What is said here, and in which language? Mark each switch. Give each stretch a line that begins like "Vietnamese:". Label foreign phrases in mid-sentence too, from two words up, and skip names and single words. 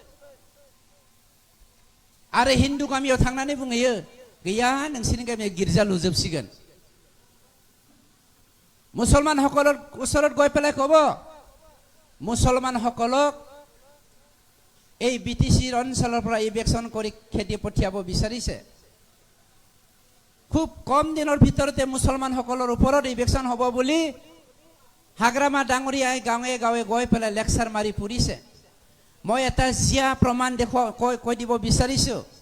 Bodo: आरो हिन्दु गामियाव थांनानै बुङो गैया नोंसोरनि गामियाव गिर्जा लुजोबसिगोन
Assamese: मुसलमानসকলৰ ওচৰত গৈ পেলাই ক'ব মুছলমানসকলক এই বিটিসিৰ অঞ্চলৰ পৰা ইভেকশ্যন কৰি খেদি পঠিয়াব বিচাৰিছে খুব কম দিনৰ ভিতৰতে মুছলমানসকলৰ ওপৰত ইভেকশ্যন হ'ব বুলি হাগ্ৰামা ডাঙৰীয়াই গাঁৱে গাঁৱে গৈ পেলাই লেকচাৰ মাৰি ফুৰিছে মই এটা জিয়া প্ৰমাণ কৈ দিব বিচাৰিছো